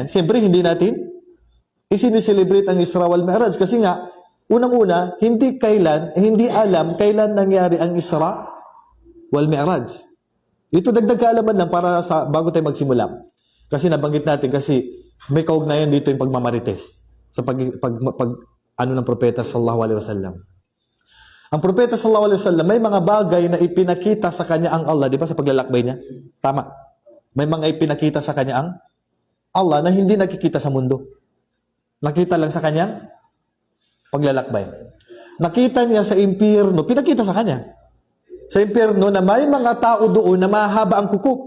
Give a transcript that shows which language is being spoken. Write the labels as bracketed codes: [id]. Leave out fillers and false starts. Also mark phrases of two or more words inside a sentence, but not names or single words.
[tl] Siyempre, hindi natin isiniselebrate ang Isra wal Mi'raj kasi nga, unang-una, hindi alam kailan nangyari ang Isra wal Mi'raj. Ito dagdag kaalaman lang para bago tayo magsimula. Kasi nabanggit natin kasi may kaugnayan dito yung pagmamarites sa ano ng propeta [ar] صلى الله عليه وسلم. [tl] Ang propeta [ar] صلى الله عليه وسلم [tl] may mga bagay na ipinakita sa kanya ang Allah, di ba, sa paglalakbay niya? Tama. May mga ipinakita sa kanya ang Allah na hindi nakikita sa mundo. Nakita lang sa kanyang paglalakbay. Nakita niya sa impyerno, pinakita sa kanya. Sa impyerno na may mga tao doon na mahaba ang kuko.